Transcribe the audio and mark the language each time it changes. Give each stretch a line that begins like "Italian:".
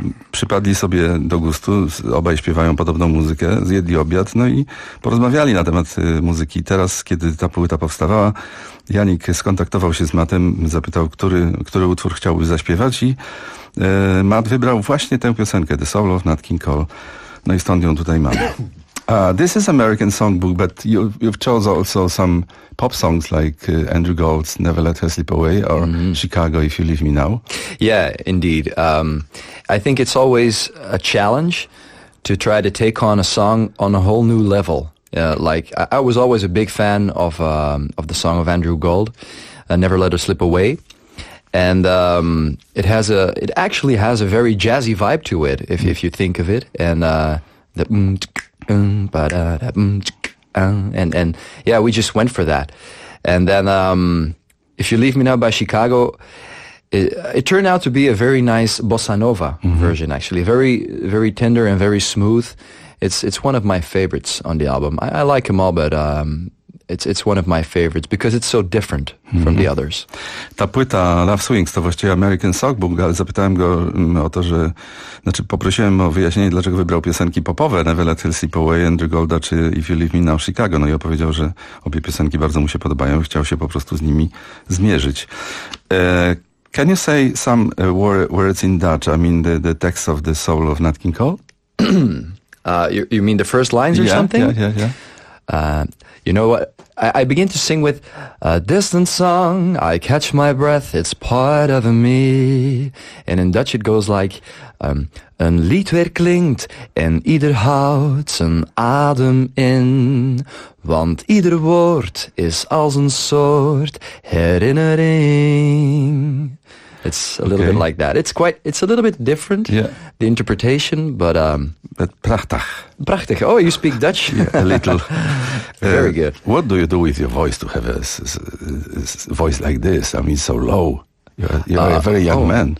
Polish: Przypadli sobie do gustu, obaj śpiewają podobną muzykę, zjedli obiad, no i porozmawiali na temat muzyki. Teraz, kiedy ta płyta powstawała, Janik skontaktował się z Matem, zapytał, który utwór chciałby zaśpiewać, i Matt wybrał właśnie tę piosenkę, The Soul of Nat King Cole. No i stąd ją tutaj mamy.
English: This is American songbook, but you've chosen also some pop songs like Andrew Gold's Never Let Her Slip Away or mm-hmm. Chicago, If You Leave Me Now. Yeah, indeed. I think it's always a challenge to try to take on a song on a whole new level. Like I was always a big fan of the song of Andrew Gold, Never Let Her Slip Away. And it actually has a very jazzy vibe to it, if mm-hmm. if you think of it. And and yeah, we just went for that. And then If You Leave Me Now by Chicago, it turned out to be a very nice bossa nova mm-hmm. version, actually. Very, very tender and very smooth. It's one of my favorites on the album. I like them all, but it's one of my favorites because it's so different mm-hmm. from the others.
Polish: Ta płyta Love Swings to właściwie American Songbook, ale zapytałem go o to, że... Znaczy poprosiłem o wyjaśnienie, dlaczego wybrał piosenki popowe, Never Let Her Slip Away, Andrew Golda czy If You Leave Me Now Chicago. No i opowiedział, że obie piosenki bardzo mu się podobają i chciał się po prostu z nimi zmierzyć.
English: Can you say some words in Dutch? I mean the text of The Soul of Nat King Cole? You mean the first lines or yeah, something? Yeah. You know what? I begin to sing with a distant song. I catch my breath. It's part of me. And in Dutch it goes like,
Dutch: een lied weer klinkt en ieder houdt zijn adem in. Want ieder woord is als een soort herinnering.
English: It's a little okay. bit like that. It's a little bit different, yeah. the interpretation, but...
Dutch: Prachtig. Prachtig.
English: Oh, you speak Dutch? Yeah, a little. Very good. What do you do with your voice to have a voice like this? I mean, so low. You're a very young man.